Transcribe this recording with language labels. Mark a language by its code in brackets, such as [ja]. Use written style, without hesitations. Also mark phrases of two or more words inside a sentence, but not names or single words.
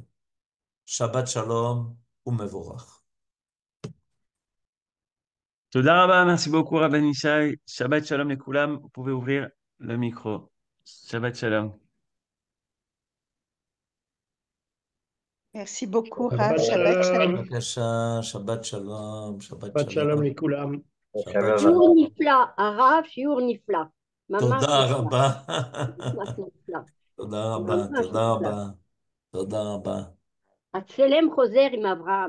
[he] שבת שלום ומבורך. תודה רבה, [fr] merci beaucoup, Rabban Ishai. [he] שבת שלום les Koulam. [fr] Vous pouvez ouvrir le micro. [he] שבת שלום. [fr] Merci beaucoup, [he] Shabbat רב. שבת Shalom. Shalom. Bבקשה, שבת שלום, שבת שבת שלום Shalom, לכולם. Shabbat שיעור Shalom. נפלא, הרב, שיעור נפלא. ממש תודה נפלא, רבה. ממש נפלא, תודה רבה, ממש תודה נפלא. רבה, תודה רבה. הצלם חוזר עם אברהם.